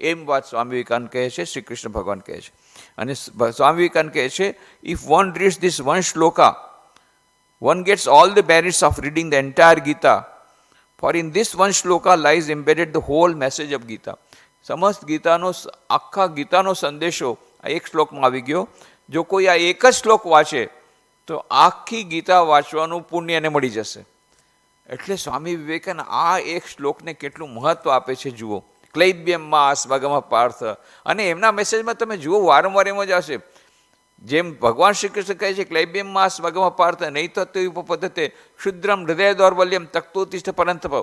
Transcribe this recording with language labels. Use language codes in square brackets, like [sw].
[gu] એમ વાત સ્વામી વિવેકાનંદ કહે છે, શ્રી કૃષ્ણ ભગવાન કહે છે. અને સ્વામી વિવેકાનંદ કહે છે, if one reads this one Shloka, [en] one gets all the merits of reading the entire Gita, for in this one shloka lies embedded the whole message of Gita. [gu] સમસ્ત ગીતાનો, આખા ગીતાનો સંદેશો આ એક શ્લોકમાં આવી ગયો. જો કોઈ આ એક જ શ્લોક વાંચે તો આખી ગીતા વાંચવાનું પુણ્ય એને મળી જશે. એટલે સ્વામી વિવેકાનંદ આ એક શ્લોકને કેટલું મહત્વ આપે છે જુઓ. ક્લૈબ્યમમાં સ્વગમ પાર્થ. અને એમના મેસેજમાં તમે જુઓ વારંવાર એમ જ હશે, જેમ ભગવાન શ્રી કૃષ્ણ કહે છે ક્લૈબ્યમમાં સ્વગમ પાર્થ નહીં તો ઉપપદ્ધતે ક્ષુદ્રમ હૃદય દૌર્બલ્યમ તક્તોતિષ્ઠ પરંતપ.